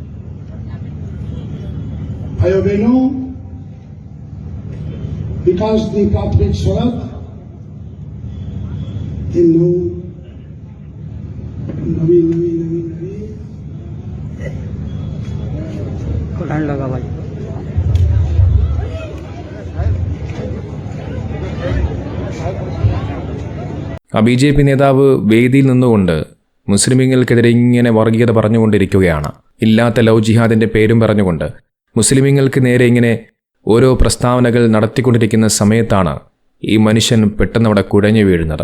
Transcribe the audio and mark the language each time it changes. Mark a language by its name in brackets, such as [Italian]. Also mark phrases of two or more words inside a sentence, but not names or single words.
[Gujarati] ભાઈઓ બહેનો, વિકાસની પ્રાથમિક શરત એમનું નવી [Hindi] कुरान लगा भाई [Malayalam] ആ BJP നേതാവ് വേദിയിൽ നിന്നുകൊണ്ട് മുസ്ലിമീങ്ങൾക്കെതിരെ ഇങ്ങനെ വർഗീയത പറഞ്ഞുകൊണ്ടിരിക്കുകയാണ്. ഇല്ലാത്ത ലവ് ജിഹാദിൻ്റെ പേരും പറഞ്ഞുകൊണ്ട് മുസ്ലിമീങ്ങൾക്ക് നേരെ ഇങ്ങനെ ഓരോ പ്രസ്താവനകൾ നടത്തിക്കൊണ്ടിരിക്കുന്ന സമയത്താണ് ഈ മനുഷ്യൻ പെട്ടെന്ന് അവിടെ കുഴഞ്ഞു വീഴുന്നത്.